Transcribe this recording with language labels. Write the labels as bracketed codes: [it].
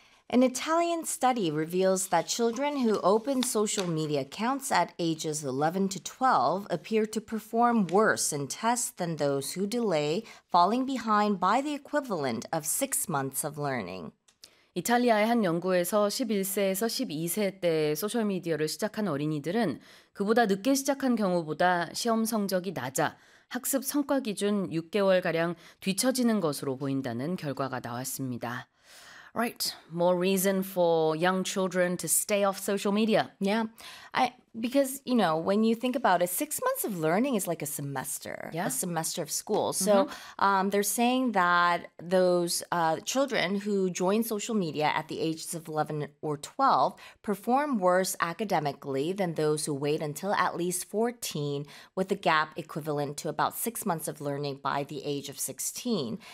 [en] An Italian study reveals that children who open social media accounts at ages 11 to 12 appear to perform worse in tests than those who delay, falling behind by the equivalent of 6 months of learning. [ko] 이탈리아의 한 연구에서 11세에서 12세 때 소셜미디어를 시작한 어린이들은 그보다 늦게 시작한 경우보다 시험 성적이 낮아 학습 성과 기준 6개월가량 뒤처지는 것으로 보인다는 결과가 나왔습니다. [en] Right, more reason for young children to stay off social media. Yeah, because, you know, when you think about it, 6 months of learning is like a semester, yeah. a semester of school. So they're saying that those children who join social media at the ages of 11 or 12 perform worse academically than those who wait until at least 14 with a gap equivalent to about 6 months of learning by the age of 16.